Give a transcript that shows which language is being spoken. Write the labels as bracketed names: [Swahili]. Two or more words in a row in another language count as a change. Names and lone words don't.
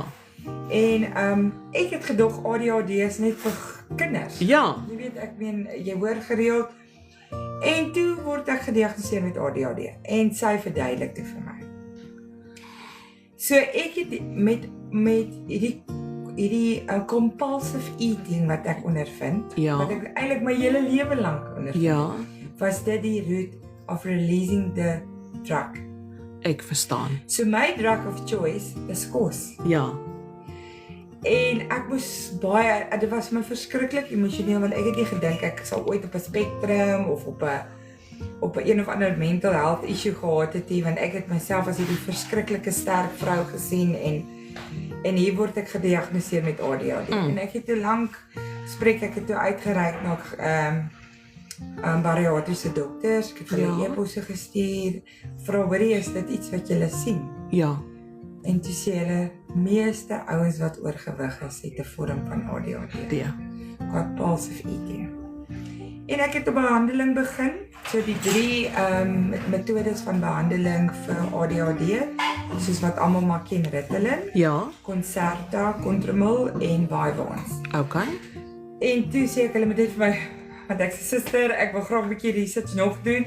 [Afrikaans] En ek het gedog ADHD is net vir kinders. Ja. Jy weet, ek meen jy hoor gereeld. En toe word ek gediagnoseer met ADHD en sy verduidelik dit vir my. So ek het met hierdie [English] compulsive eating [Afrikaans] wat ek ondervind, Ja. wat ek eintlik my hele lewe lank ondervind, Ja. was dit die [English] root of releasing the drug. [Afrikaans] Ek verstaan. So my [English] drug of choice [Afrikaans] is kos. Ja. En ek moes dit was my verskriklik emosioneel want ek het nie gedink ek sal ooit op 'n spektrum of op 'n een of ander [English] mental health issue [Afrikaans] gehad het nie, want ek het myself as hierdie verskriklike sterk vrou gesien en En hier word ek gediagnoseer met ADHD. En ek het toe lank ek het toe uitgereik na bariatriese dokters, ek het hulle e-posse gestuur, vra hoorie, is dit iets wat julle sien? Ja. En toe sê hulle, meeste ouens wat oorgewig is, het 'n vorm van ADHD. Ja. [English] Compulsive eating. [Afrikaans] En ek het op behandeling begin, so die 3 metodes van behandeling vir ADHD, soos wat almal maar ken, Ritalin, Ja. Concerta, Contramil en Vyvanse. Okay. En toe sê ek hulle moet dit vir my, want ek sê suster, ek wil graag 'n bietjie research nog doen,